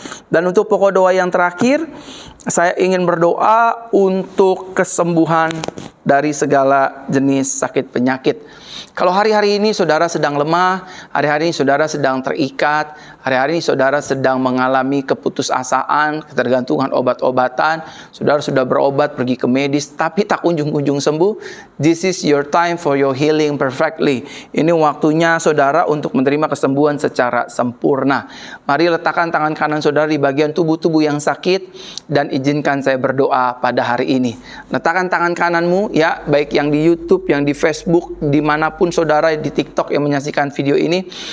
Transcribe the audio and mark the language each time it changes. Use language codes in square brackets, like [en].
[id] Dan untuk pokok doa yang terakhir, saya ingin berdoa untuk kesembuhan dari segala jenis sakit penyakit. Kalau hari-hari ini saudara sedang lemah, hari-hari ini saudara sedang terikat, hari-hari ini saudara sedang mengalami keputusasaan, ketergantungan obat-obatan, saudara sudah berobat, pergi ke medis, tapi tak kunjung-kunjung sembuh. [en] This is your time for your healing perfectly. [id] Ini waktunya saudara untuk menerima kesembuhan secara sempurna. Mari letakkan tangan kanan saudara di bagian tubuh-tubuh yang sakit dan izinkan saya berdoa pada hari ini. Letakkan tangan kananmu ya, baik yang di YouTube, yang di Facebook, dimanapun saudara, di TikTok yang menyaksikan video ini.